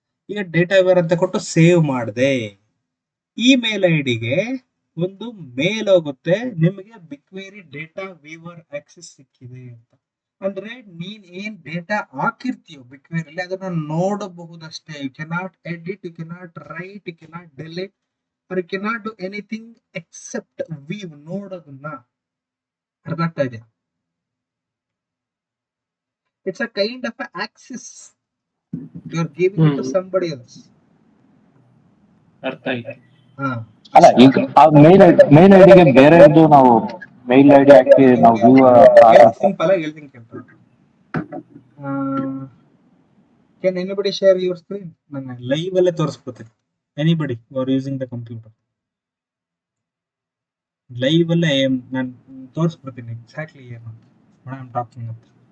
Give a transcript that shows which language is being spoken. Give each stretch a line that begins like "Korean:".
Kannada: ಈಗ data Weaver ಅಂತ ಕೊಟ್ಟು ಸೇವ್ ಮಾಡಿದೆ. ಈ ಮೇಲ್ ಐಡಿಗೆ ಒಂದು ಮೇಲ್ ಹೋಗುತ್ತೆ, ನಿಮಗೆ ಬಿಗ್ಕ್ವೆರಿ ಡೇಟಾ ವೀವರ್ ಆಕ್ಸೆಸ್ ಸಿಕ್ಕಿದೆ ಅಂತ. ಅಂದ್ರೆ ನೀನ್ ಏನ್ ಡೇಟಾ ಹಾಕಿರ್ತೀಯೋ ಬಿಗ್ಕ್ವೆರಿಲಿ ಅದನ್ನ ನೋಡಬಹುದಷ್ಟೇ.
English: you cannot edit, you cannot write, you cannot delete, or you cannot do anything except view,
Kannada: ನೋಡೋದನ್ನ. ಅರ್ಥ ಆಗ್ತಾ ಇದೆ?
English: It's a kind of access you are giving it to somebody else.
Kannada: ಅರ್ಥ ಆಯ್ತು. ಅಲ್ಲ, ಈಗ ಆ ಮೇಲ್ ಐಡಿಗೆ ಬೇರೆ ನಾವು ಮೇಲ್ ಐಡಿ ಹಾಕಿ ನಾವು ಸಿಂಪಲ್ ಆಗಿ ಹೇಳ್ತೀನಿ ಕೇಳ್ತಾರೆ.
English: Can anybody share your screen?
Kannada: ನಾನು ಲೈವ್ ಅಲ್ಲೇ ತೋರಿಸ್ಕೊತೀನಿ.
English: Anybody who are using the computer, live
Kannada: ಅಲ್ಲೇ ನಾನು ತೋರಿಸ್ಬಿಡ್ತೀನಿ
English: Exactly ಏನು what I am talking about.